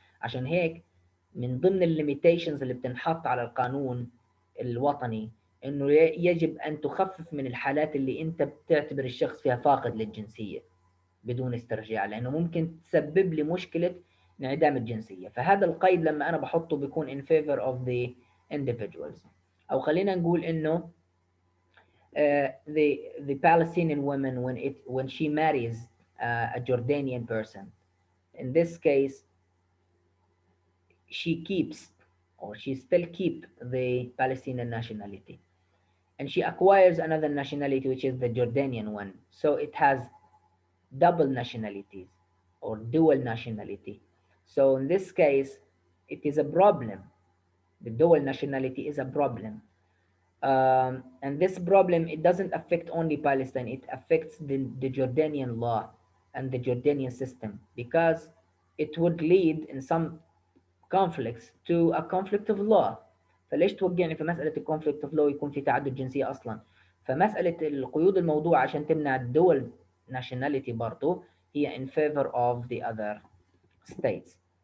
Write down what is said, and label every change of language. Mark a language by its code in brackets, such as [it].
[ar] عشان هيك من ضمن الليميتيشنز اللي بتنحط على القانون الوطني انه يجب ان تخفف من الحالات اللي انت بتعتبر الشخص فيها فاقد للجنسية بدون استرجاع، لانه ممكن تسبب لي مشكلة انعدام الجنسية. فهذا القيد لما انا بحطه بيكون [en] in favor of the individuals، [ar] او خلينا نقول انه [en] the Palestinian woman when she marries a Jordanian person. In this case, she keeps or she still keep the Palestinian nationality, and she acquires another nationality which is the Jordanian one. So it has double nationalities or dual nationality. So in this case, it is a problem. The dual nationality is a problem. And this problem, it doesn't affect only Palestine, it affects the Jordanian law and the Jordanian system, because it would lead in some conflicts to a conflict of law. [ar] فليش توجعني في مسألة الكونفليكت اوف لو يكون في تعدد جنسية أصلا؟ فمسألة القيود الموضوع عشان تمنع الدول nationality برضو هي [en] in favor of the other states.